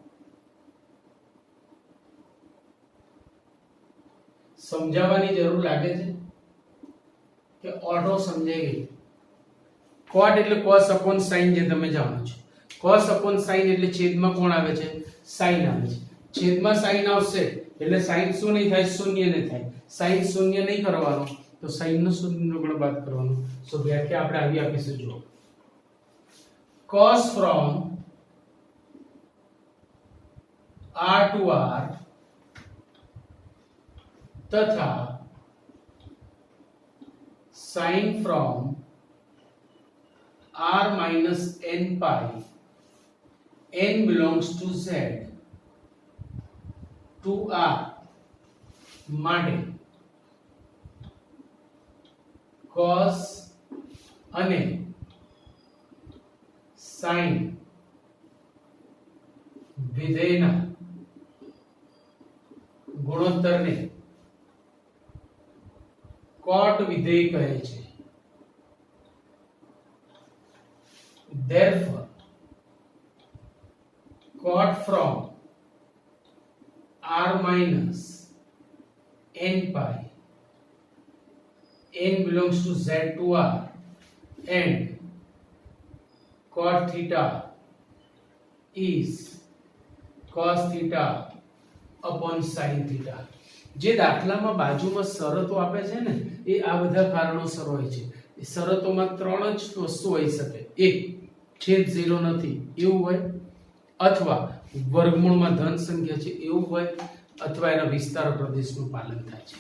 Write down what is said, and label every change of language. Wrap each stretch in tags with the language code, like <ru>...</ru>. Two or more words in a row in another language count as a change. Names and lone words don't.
<gu>સમજાવવાની જરૂર લાગે છે કે ઓટો સમજાઈ ગઈ cot એટલે</gu> <en>cos upon sin</en> <gu>જે તમે જાણો છો</gu> <en>cos upon sin</en> <gu>એટલે છેદમાં કોણ આવે છે sin આવે છે છેદમાં sin આવશે એટલે sin શું નહીં થાય, શૂન્ય નહીં થાય. sin શૂન્ય નહીં કરવાનો તો sin નો શૂન્યનો ગુણ બાદ કરવાનો. સો વ્યાખ્યા આપણે આવી આપીશું. જુઓ,</gu> <en>cos from r to r</en> <gu>તથા</gu> <en>sin from r minus n pi n belongs to z</en> <gu>to r માટે cos અને sin વિધેયના ગુણોત્તરને cot વિધેય કહે છે.</gu> <en>Therefore, cot from r minus n pi n belongs to z to r and cot theta is cos theta upon sin theta.</en> <gu>જે દાખલામાં બાજુમાં શરતો આપે છે ને એ આ બધા કારણોસર હોય છે. એ શરતોમાં ત્રણ જ વસ્તુ હોઈ શકે. એક, છેદ 0 નથી એવું હોય, અથવા વર્ગમૂળમાં ધન સંખ્યા છે એવું હોય, અથવા એના વિસ્તાર પ્રદેશનું પાલન થાય છે.</gu>